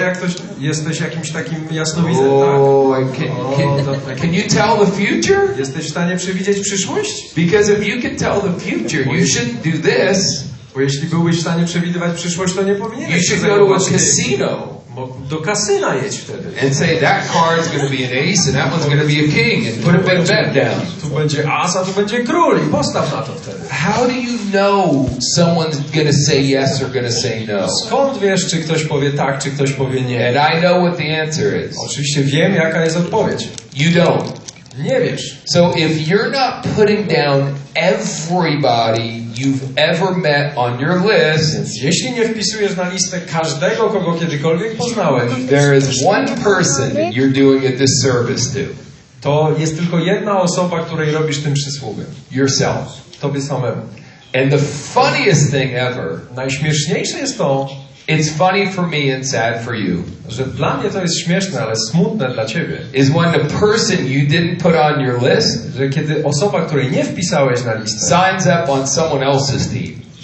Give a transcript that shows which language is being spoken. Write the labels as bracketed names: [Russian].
[Polish] jak ktoś, jesteś jakimś takim jasnowidzem, Oh, tak? [English] can you tell the future? [Polish] Jesteś w stanie przewidzieć przyszłość? [English] Because if you can tell the future, you shouldn't do this. [Polish] Bo jeśli byłbyś w stanie przewidywać przyszłość, to nie [English] You [Polish] powinieneś [English] should go to a casino. [Polish] Do kasyna jedź wtedy. [English] And say that card's going to be an ace and that one's going to be a king and put a big bet down. [Polish] Tu będzie as, a tu będzie król i postaw na to wtedy. [English] How do you know someone's going to say yes or going to say no? [Polish] Skąd wiesz, czy ktoś powie tak, czy ktoś powie nie? [English] And I know what the answer is. [Polish] Oczywiście wiem, jaka jest odpowiedź. [English] You don't. [Polish] Nie wiesz. [English] So if you're not putting down everybody you've ever met on your list, [Polish] Więc jeśli nie wpisujesz na listę każdego, kogo kiedykolwiek poznałeś, [English] there is one person you're doing a disservice to. [Polish] to jest tylko jedna osoba, której robisz tym przysługę. [English] Yourself. [Polish] Tobie samemu. [English] And the funniest thing ever, [Polish] Najśmieszniejsze jest to, [English] it's funny for me and sad for you, [Polish] że dla mnie to jest śmieszne, ale smutne dla ciebie, [English] is when the person you didn't put on your list [Polish] że kiedy osoba, której nie wpisałeś na listę, [English] signs up on someone else's team.